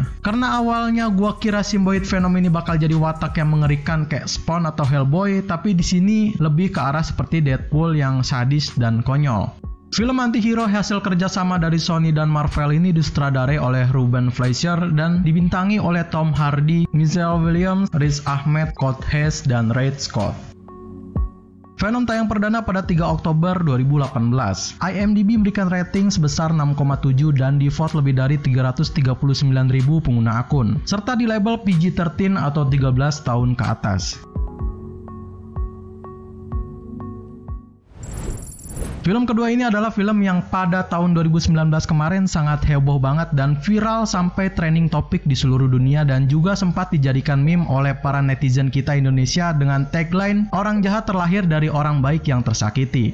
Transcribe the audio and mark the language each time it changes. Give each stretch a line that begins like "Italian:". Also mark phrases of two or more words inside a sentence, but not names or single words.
Indonesian: Karena awalnya gua kira simbioid Venom ini bakal jadi watak yang mengerikan kayak Spawn atau Hellboy, tapi di sini lebih ke arah seperti Deadpool yang sadis dan konyol. Film antihero hasil kerjasama dari Sony dan Marvel ini disutradarai oleh Ruben Fleischer dan dibintangi oleh Tom Hardy, Michelle Williams, Riz Ahmed, Colt Hayes, dan Ray Scott. Venom tayang perdana pada 3 Oktober 2018. IMDb memberikan rating sebesar 6,7 dan di-vote lebih dari 339.000 pengguna akun, serta di label PG-13 atau 13 tahun ke atas. Film kedua ini adalah film yang pada tahun 2019 kemarin sangat heboh banget dan viral sampai trending topik di seluruh dunia dan juga sempat dijadikan meme oleh para netizen kita Indonesia dengan tagline "Orang jahat terlahir dari orang baik yang tersakiti".